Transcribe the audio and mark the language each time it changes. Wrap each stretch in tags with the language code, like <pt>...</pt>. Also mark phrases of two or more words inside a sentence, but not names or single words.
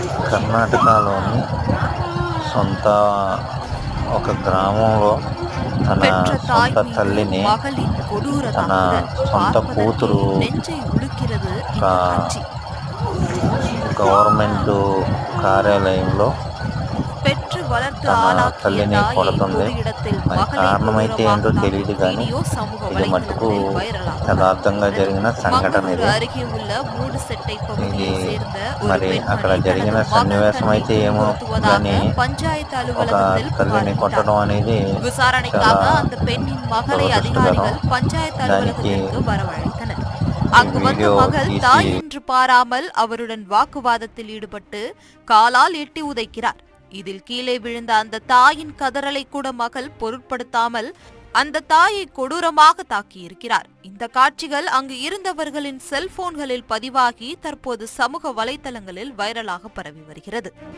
<te>కర్ణాటకలోని సొంత ఒక గ్రామంలో తన</te> <ta>பெற்ற தாய்</ta> <te>సొంత</te> <ta>மீது</ta> <te>తల్లిని</te> <ta>மகளின் கொடூர</ta> <te>తన</te> <ta>தாக்குதல்</ta> <te>సొంత</te> <ta>பார்ப்பதற்கே</ta> <te>కూతురు</te> <ta>நெஞ்சை உலுக்கிறது</ta> <te>ఒక</te> <ta>இந்த காட்சி.</ta> <te>గవర్నమెంట్ కార్యాలయంలో</te> <ta>பெற்று வளர்த்து</ta> <te>తన</te> <ta>ஆளாக்கிய</ta> <te>తల్లిని</te> <ta>தாயை</ta> <te>కొడుతుంది.</te> <ta>பொது இடத்தில்</ta> <te>మరి</te> <ta>மகளை</ta> <te>కారణమైతే</te> <ta>கொடூரமாக</ta> <te>ఏంటో</te> <ta>தாக்கும்</ta> <te>తెలియదు కానీ</te> <ta>வீடியோ சமூக</ta> <te>ఇది మటుకు</te> <ta>வலைத்தளங்களில் వైరலாக</ta> <te>యథార్థంగా జరిగిన సంఘటన</te> <ta>மங்களூரு</ta> <te>ఇది.</te> <ta>அருகே உள்ள மூடு செட்டை</ta> <te>ఇది</te> <ta>பகுதியை சேர்ந்த ஒரு</ta> <te>మరి అక్కడ</te> <ta>பெண்மணி</ta> <te>జరిగిన</te> <ta>தனது மகன்</ta> <te>సన్నివేశం</te> <ta>தன்னை</ta> <te>అయితే ఏమో</te> <ta>துன்புறுத்துவதாக</ta> <te>కానీ</te> <ta>பஞ்சாயத்து</ta> <te>ఒక</te> <ta>அலுவலகத்தில்</ta> <te>తల్లిని</te> <ta>புகார்</ta> <te>కొట్టడం అనేది</te> <ta>விசாரணைக்காக</ta> <te>చాలా</te> <ta>அந்த பெண்ணின் மகளை</ta> <te>దురదృష్టకరం.</te> <ta>அதிகாரிகள் பஞ்சாயத்து</ta> <te>దానికి</te> <ta>அலுவலகத்திற்கு வரவழைத்தனர்.</ta> <te>ఈ</te> <ta>அங்கு வந்த</ta> <te>వీడియో</te> <ta>மகள்</ta> <te>తీసి</te> <ta>தாய் என்று பாராமல் அவருடன் வாக்குவாதத்தில் ஈடுபட்டு காலால் எட்டி உதைக்கிறார். இதில் கீழே விழுந்த அந்த தாயின் கதறலை கூட மகள் பொருட்படுத்தாமல் அந்த தாயை கொடூரமாக தாக்கியிருக்கிறார். இந்த காட்சிகள் அங்கு இருந்தவர்களின் செல்போன்களில் பதிவாகி தற்போது சமூக வலைதளங்களில் வைரலாக பரவி வருகிறது.</ta>